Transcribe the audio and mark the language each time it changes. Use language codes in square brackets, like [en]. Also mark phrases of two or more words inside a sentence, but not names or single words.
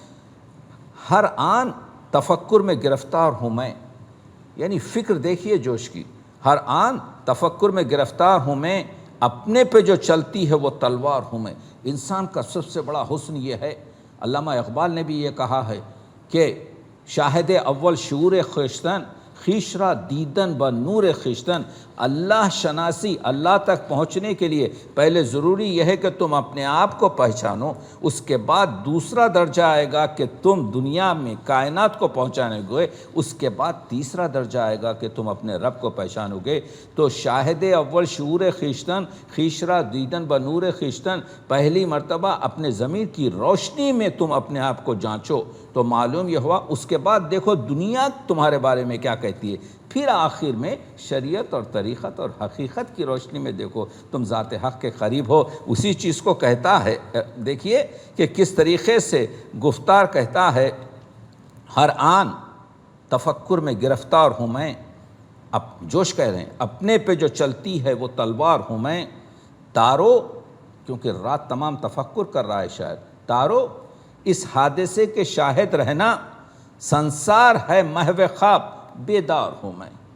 [ur] ہر آن تفکر میں گرفتار ہوں میں، یعنی فکر دیکھیے جوش کی، ہر آن تفکر میں گرفتار ہوں میں، اپنے پہ جو چلتی ہے وہ تلوار ہوں میں۔ انسان کا سب سے بڑا حسن یہ ہے، علامہ اقبال نے بھی یہ کہا ہے کہ [fa] شاہد اول شعور خویشتن، خویش را دیدن با نور خویشتن۔ [ur] اللہ شناسی، اللہ تک پہنچنے کے لیے پہلے ضروری یہ ہے کہ تم اپنے آپ کو پہچانو، اس کے بعد دوسرا درجہ آئے گا کہ تم دنیا میں کائنات کو پہنچانے گے، اس کے بعد تیسرا درجہ آئے گا کہ تم اپنے رب کو پہچانو گے۔ [fa] تو شاہد اول شعور خویشتن، خویش را دیدن با نور خویشتن، [ur] پہلی مرتبہ اپنے ضمیر کی روشنی میں تم اپنے آپ کو جانچو تو معلوم یہ ہوا۔ اس کے بعد دیکھو دنیا تمہارے بارے میں کیا کہتی ہے، پھر آخر میں شریعت اور طریقت اور حقیقت کی روشنی میں دیکھو تم ذات حق کے قریب ہو۔ اسی چیز کو کہتا ہے، دیکھیے کہ کس طریقے سے گفتار کہتا ہے، ہر آن تفکر میں گرفتار ہوں میں، اب جوش کہہ رہے ہیں، اپنے پہ جو چلتی ہے وہ تلوار ہوں میں، تارو، کیونکہ رات تمام تفکر کر رہا ہے شاعر، تارو اس حادثے کے شاہد رہنا، سنسار ہے محو خواب بیدار ہوں میں۔